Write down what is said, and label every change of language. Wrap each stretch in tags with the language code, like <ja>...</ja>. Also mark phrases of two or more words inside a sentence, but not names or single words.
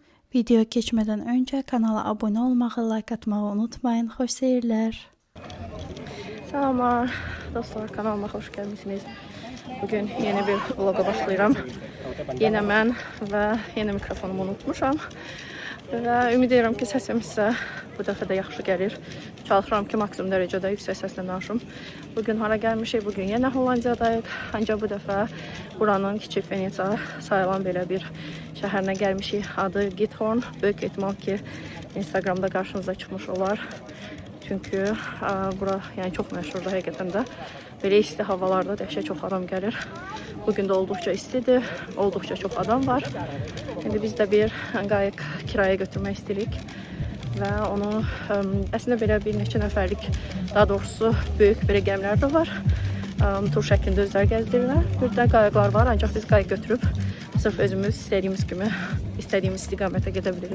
<tr>Video geçmeden önce kanala abone olmağı, like atmayı unutmayın. Hoş seyirler. Selamlar dostlar, kanalıma hoş gelmişsiniz.</tr> <az>Bugün yeni bir vloga başlayıram. Yine mən və yeni mikrofonumu unutmuşam. Və ümid edirəm ki, səsim sizə bu dəfə də yaxşı gəlir. Çalışıram ki, maksimum dərəcədə yüksək səslə danışım. Bugün hara gəlmişik? Bugün yenə Hollandiyadayıq. Ancaq bu dəfə buranın Kiçik Venetsiya sayılan belə bir şəhərinə gəlmişik. Adı Giethoorn. Böyük ehtimal ki, Instagramda qarşınıza çıxmış olar. Çünkü bura</az> <tr>yani çok</tr> <az>məşhurdur həqiqətən də. Belə isti havalarda dəhşət çox adam gəlir.</az> <tr>Bugün de oldukça istidir. Oldukça çok adam var. Şimdi biz de bir</tr> <az>qayıq kiraya götürmək istəyirik. Və onu əslində belə bir neçə nəfərlik, daha doğrusu böyük belə gəmilər də var. Tur şəklində özləri gəzdirirlər. Bir də qayıqlar var. Ancaq biz qayıq götürüb sırf özümüz istədiyimiz kimi, istədiyimiz istiqamətə gedə bilirik.</az>